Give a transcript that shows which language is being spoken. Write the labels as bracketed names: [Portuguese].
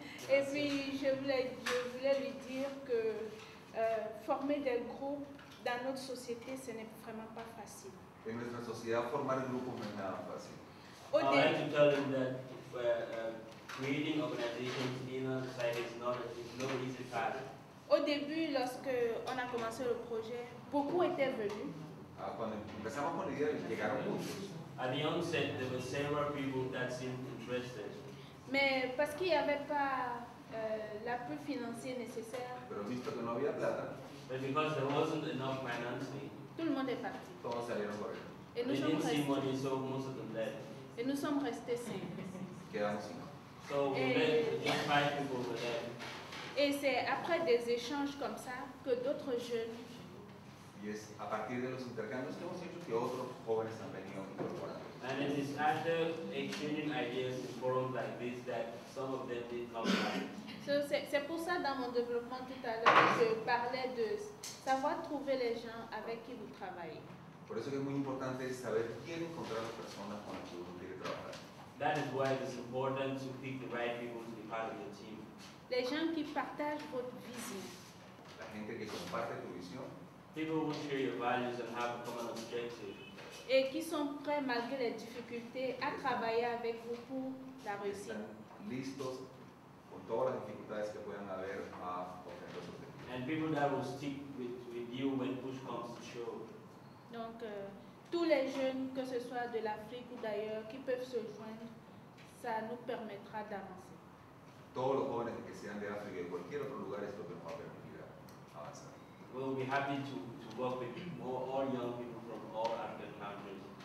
[French] Et puis je voulais lui dire que former des groupes dans notre société, ce n'est vraiment pas facile. [Spanish] En nuestra sociedad formar grupos no es nada fácil. [English] I would like to tell them that creating organizations in a society is no easy task. [French] Au début, lorsque on a commencé le projet, beaucoup étaient venus. [Spanish] Cuando empezamos con la idea, llegaron muchos. [English] At the onset, there were several people that seemed interested. [French] Mais parce qu'il n'y avait pas l'appui financier nécessaire, [Spanish] Pero visto que no había plata, [English] But because there wasn't enough financing, [French] tout le monde est parti. [Spanish] todos salieron corriendo. [French] Et [English] they didn't see money, so most of them left. [French] Et nous sommes restés 5. [Spanish] Quedamos 5. [English] So we met just 5 people were there. [French] Et c'est après des échanges comme ça que d'autres jeunes [Spanish] Y es a partir de los intercambios que hemos hecho que otros jóvenes han venido incorporando. [English] And it is after exchanging ideas in forums like this that some of them did come back. [French] c'est pour ça dans mon développement tout à l'heure, je parlais de savoir trouver les gens avec qui vous travaillez. [Spanish] Por eso que es muy importante saber quién encontrar las personas con las que uno quiere trabajar. [English] That is why it is important to pick the right people to be part of your team. [French] Les gens qui partagent votre vision. [Spanish] La gente que comparte tu visión. [English] People who share your values and have a common objective. [French] Et qui sont prêts, malgré les difficultés, à travailler avec vous pour la réussite. [Spanish] Están listos con todas las dificultades que puedan haber a obtener los objetivos. [English] And people that will stick with you when push comes to shove. [French] Donc, tous les jeunes, que ce soit de l'Afrique ou d'ailleurs, qui peuvent se joindre, ça nous permettra d'avancer. [Spanish] Todos los jóvenes que sean de África y de cualquier otro lugar es lo que nos va a permitir avanzar. [English] We'll be happy to work with all young people from all African countries.